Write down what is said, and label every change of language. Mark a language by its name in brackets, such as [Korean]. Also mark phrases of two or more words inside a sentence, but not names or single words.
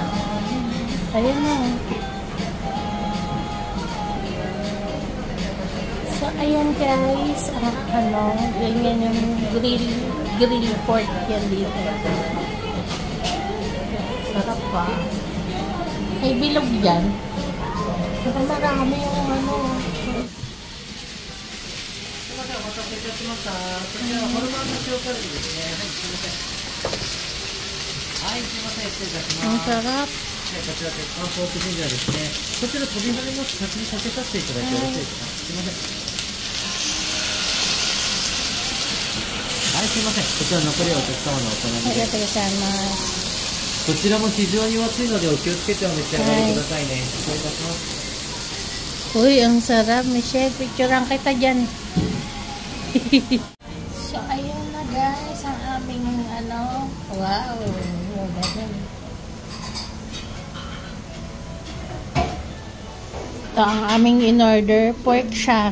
[Filipino] Ayan na. So, ayan guys. Ganyan yung [English] grill pork [Filipino] yan dito. Sarap pa. May bilog dyan. Saka marami yung ano. [Japanese] お待たせいたしました。こちらはホルモンの塩カルビですね。はい、すいません。はい、すいません。失礼いたしま [Filipino] Ang [Japanese] す。 [Filipino] sarap. [Japanese] はい、こちら鉄板ポークジンジャーですね。こちら飛び跳ねます。先にかけさせていただいてよろしいですか。すいません。はい、すいません。こちら残りはお客様のお好みで。ありがとうございます。こちらも非常にお熱いのでお気をつけてお召し上がりくださいね。失礼いたします。 [Filipino] Uy, ang sarap. Michelle, picturean kita dyan. So, ayun na guys, ang aming ano. Wow. Ito ang aming in-order. Pork siya.